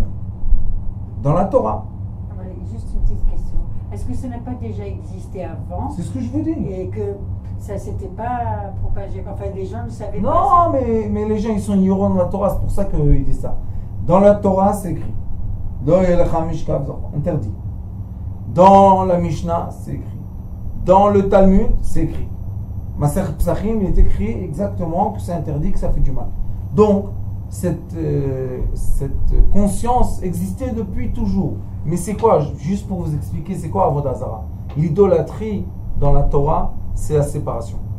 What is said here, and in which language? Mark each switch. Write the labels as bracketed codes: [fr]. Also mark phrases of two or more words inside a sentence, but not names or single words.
[fr] Dans la Torah. Juste une petite question. Est-ce que ça n'a pas déjà existé avant C'est ce que je vous dis. et que ça ne s'était pas propagé? Enfin, les gens ne savaient pas. Non, mais les gens ils sont ignorants dans la Torah, c'est pour ça qu'ils disent ça. Dans la Torah, c'est écrit. [he] לא ילכה משכב זכור, [fr] interdit. Dans la Mishnah, c'est écrit. Dans le Talmud, c'est écrit. Masechet Psachim, il est écrit exactement que c'est interdit, que ça fait du mal. Donc, cette conscience existait depuis toujours. Mais c'est quoi, juste pour vous expliquer, c'est quoi Avodah Zara? L'idolâtrie dans la Torah, c'est la séparation.